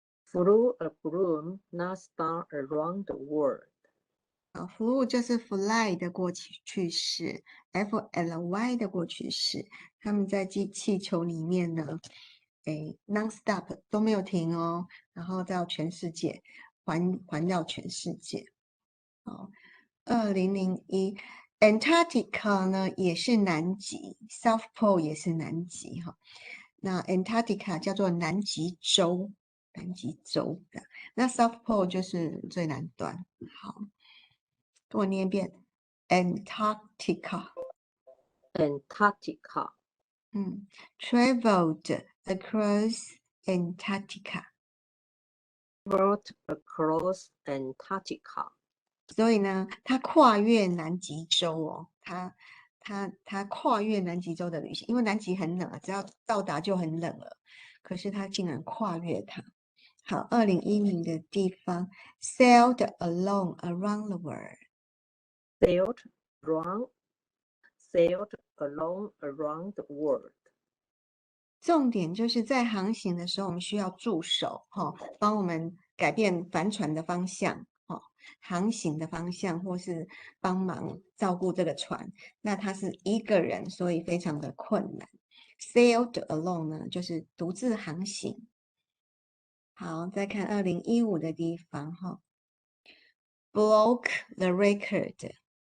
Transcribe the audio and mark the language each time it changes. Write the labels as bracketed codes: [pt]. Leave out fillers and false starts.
[en] flew a balloon non-stop around the world, [zh] flew 就是 fly 的过去式 ，fly 的过去式，他们在气球里面呢。 non-stop 都没有停哦，然后到全世界环绕全世界。哦，2001 Antarctica 呢也是南极 ，South Pole 也是南极哈。那 Antarctica 叫做南极洲，南极洲的。那 South Pole 就是最南端。好，跟我念一遍 Antarctica。 [en] Antarctica, traveled across Antarctica。 traveled across Antarctica, [zh] 所以呢，他跨越南极洲哦，他跨越南极洲的旅行，因为南极很冷啊，只要到达就很冷了，可是他竟然跨越它。好，2010的地方 [en] sailed alone around the world， sailed alone around the world, [zh] 重点就是在航行的时候，我们需要助手帮我们改变帆船的方向航行的方向，或是帮忙照顾这个船。那他是一个人，所以非常的困难。 [en] Sailed alone [zh] 呢，就是独自航行。好，再看2015的地方 [en] broke the record